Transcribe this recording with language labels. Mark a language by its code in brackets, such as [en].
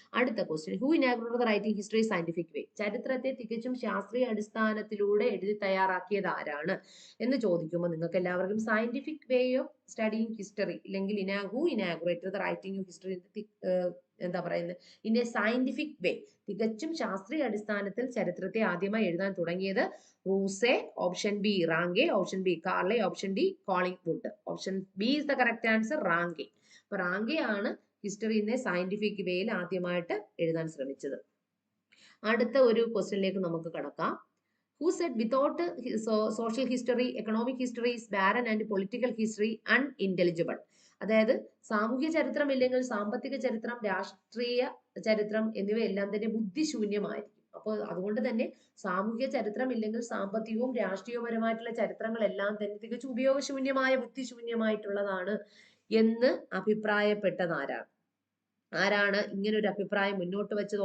[ml] അടുത്ത question, [en] Who inaugurated the writing history scientific way? [ml] ചരിത്രത്തെ തികച്ചും ശാസ്ത്രീയ അടിസ്ഥാനത്തിലൂടെ എഴുതി തയ്യാറാക്കിയത് ആരാണ് എന്ന് ചോദിക്കുമ്പോൾ നിങ്ങൾക്ക് എല്ലാവർക്കും scientific way of studying history അല്ലെങ്കിൽ [en] who inaugurated the writing of history [ml] എന്താ പറയുന്നത്, [en] in a scientific way, [ml] തികച്ചും ശാസ്ത്രീയ അടിസ്ഥാനത്തിൽ ചരിത്രത്തെ ആദ്യമായി എഴുതാൻ തുടങ്ങിയത് റൂസെ, option B Ranke, option B Carlyle, option D Collingwood. [en] option B is the correct answer, [ml] Ranke. അപ്പൊ റാങ്കെ ആണ് ഹിസ്റ്ററിനെ സയന്റിഫിക് വേയിൽ ആദ്യമായിട്ട് എഴുതാൻ ശ്രമിച്ചത്. അടുത്ത ഒരു ക്വസ്റ്റ്യനിലേക്ക് നമുക്ക് കടക്കാം. [en] Who said without social history, economic history is barren and political history unintelligible? [ml] അതായത് സാമൂഹ്യ ചരിത്രം ഇല്ലെങ്കിൽ സാമ്പത്തിക ചരിത്രം, രാഷ്ട്രീയ ചരിത്രം എന്നിവയെല്ലാം തന്നെ ബുദ്ധിശൂന്യമായിരിക്കും. അപ്പോൾ അതുകൊണ്ട് തന്നെ സാമൂഹ്യ ചരിത്രം ഇല്ലെങ്കിൽ സാമ്പത്തികവും രാഷ്ട്രീയപരമായിട്ടുള്ള ചരിത്രങ്ങളെല്ലാം തന്നെ തികച്ചും ഉപയോഗശൂന്യമായ ബുദ്ധിശൂന്യമായിട്ടുള്ളതാണ് എന്ന് അഭിപ്രായപ്പെട്ടത് ആരാണ് ഇങ്ങനെ ഒരു അഭിപ്രായം മുന്നോട്ട് വെച്ചത്?